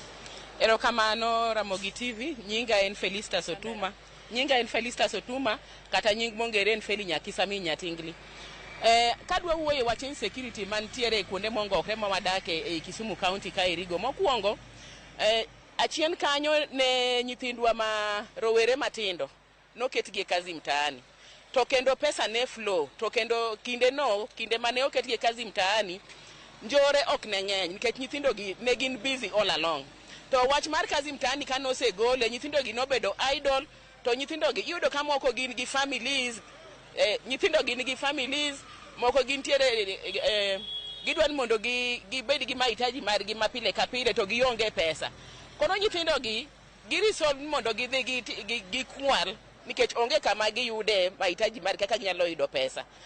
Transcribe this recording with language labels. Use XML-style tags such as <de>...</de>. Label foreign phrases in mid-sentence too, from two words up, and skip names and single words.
<luo>Erokamano Ramogi TV, nyinga en Felistas Otuma, kata nying mongere en Feli Nyakisami Nyatingli. Kadwa wuoye wach insecurity mantiere kuonde mongokre ma wadake e Kisumu County ka erigo. Mokwongo, achien kanyo ne nyithindwa ma rowere matindo noketgi</luo> <sw>kazi mtaani.</sw> <luo>To kendo pesa ne flow, to kendo kinde mane oketgi</luo> <sw>kazi mtaani,</sw> <luo>njore ok ne ng'eny nikech nyithindo gi ne gin busy</luo> <en>all along.</en> <luo>To wach mar</luo> <sw>kazi mtaani</sw> <luo>kano osegole, nyithindo gi nobedo idle, to nyithindo gi iyudo ka moko gin gi families, nyithindo gin gi families, moko gin tiere gidwan mondo gibed gi mahitaji margi mapile ka pile to gionge pesa. Koro nyithindo gi resolve mondo gidhi gikwal nikech onge kama giyude mahitaji margi kaka ginyalo yudo pesa.</luo>